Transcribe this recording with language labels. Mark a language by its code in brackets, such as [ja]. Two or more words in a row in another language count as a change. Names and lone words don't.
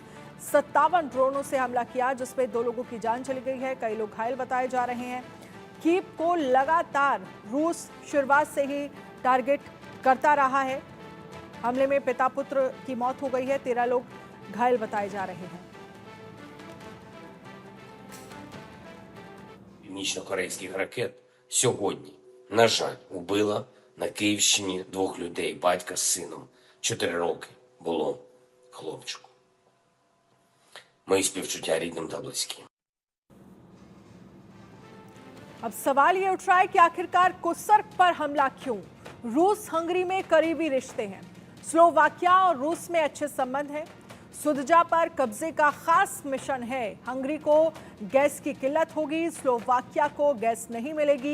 [hi] 57 ड्रोनों से हमला किया, जिसमें 2 लोगों की जान चली गई है, कई लोग घायल बताए जा रहे हैं। कीव को लगातार रूस शुरुआत से ही टारगेट करता रहा है। हमले में पिता पुत्र की मौत हो गई है, 13 लोग घायल बताए जा रहे हैं। [uk] Північно-корейських ракет сьогодні, на жаль, убила на Київщині 2 людей, батька з сином. 4 роки було хлопчику. Мої співчуття рідним та близьким. [hi] अब सवाल ये उठ रहा है कि आखिरकार कुर्स्क पर हमला क्यों? रूस हंगरी में करीबी रिश्ते हैं, स्लोवाकिया और रूस में अच्छे संबंध हैं। सुदजा पर कब्जे का खास मिशन है। हंगरी को गैस की किल्लत होगी, स्लोवाकिया को गैस नहीं मिलेगी।